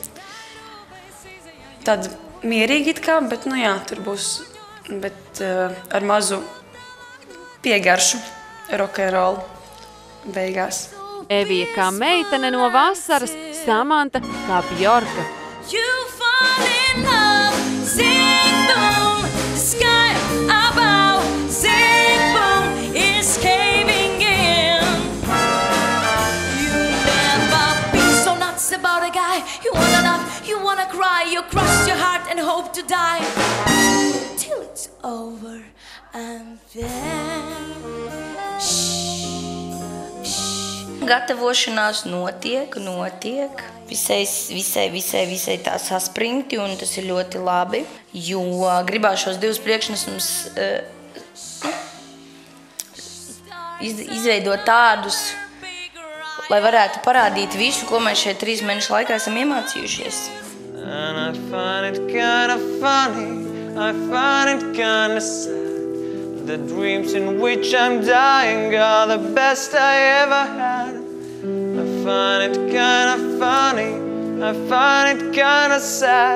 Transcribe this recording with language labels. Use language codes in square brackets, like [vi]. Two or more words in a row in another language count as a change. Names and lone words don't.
[lv] Tad mierīgi it kā, bet, nu jā, tur būs, bet ar mazu piegaršu rock'n'roll beigās. Evija kā meitene no vasaras, Samanta kā Bjorka. [en] You fall in love, sing boom, the sky above, sing boom, is caving in. You never be so nuts about a guy, you wanna laugh, you wanna cry, you cross your heart and hope to die till it's over and then [lv] Gatavošanās notiek, visai tā saspringti, un tas ir ļoti labi, jo gribās šos 2 priekšnesumus izveidot tādus, lai varētu parādīt visu, ko mēs šeit 3 mēnešu laikā esam iemācījušies. [en] And I find it kinda funny, I find it kinda sad. The dreams in which I'm dying are the best I ever had. I find it kinda funny, I find it kinda sad.